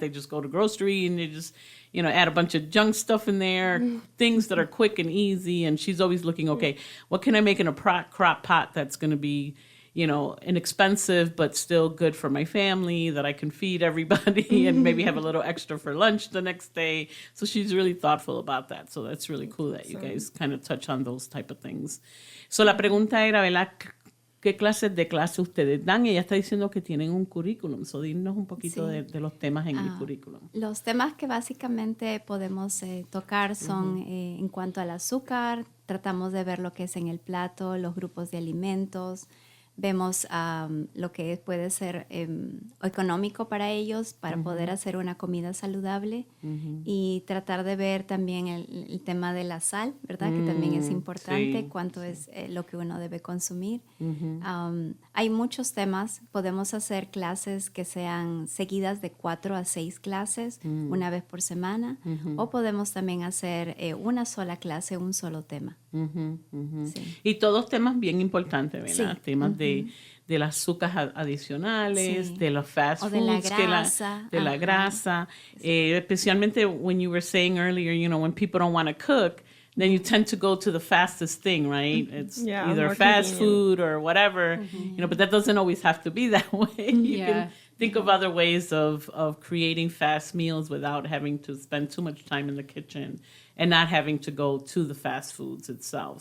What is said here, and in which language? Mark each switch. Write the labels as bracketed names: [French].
[English] They just go to grocery and they just add a bunch of junk stuff in there, things that are quick and easy, and she's always looking, okay, what can I make in a crock pot that's going to be inexpensive, but still good for my family, that I can feed everybody and maybe have a little extra for lunch the next day. So she's really thoughtful about that. So that's really cool that you guys kind of touch on those type of things. [Spanish] So la pregunta era, ¿verdad? ¿Qué clases de clase ustedes dan? Ella está diciendo que tienen un currículum. So dinos un poquito de los temas en el currículum. Los temas que básicamente podemos tocar son en cuanto al azúcar. Tratamos de ver lo que es en el plato, los grupos de alimentos. Vemos lo que puede ser económico para ellos, para poder hacer una comida saludable, y tratar de ver también el tema de la sal, ¿verdad? Que también es importante, cuánto es lo que uno debe consumir. Hay muchos temas. Podemos hacer clases que sean seguidas de 4 a 6 clases, una vez por semana, o podemos también hacer una sola clase, un solo tema. Sí. Y todos temas bien importantes, ¿verdad? Sí. Temas de las azúcares adicionales, Sí. de los fast O foods, de la grasa. de la Ajá. grasa. Especialmente [English] when you were saying earlier, when people don't want to cook, then you tend to go to the fastest thing, right? It's Yeah, either more fast convenient. food or whatever, but that doesn't always have to be that way. You can think of other ways of creating fast meals without having to spend too much time in the kitchen and not having to go to the fast foods itself.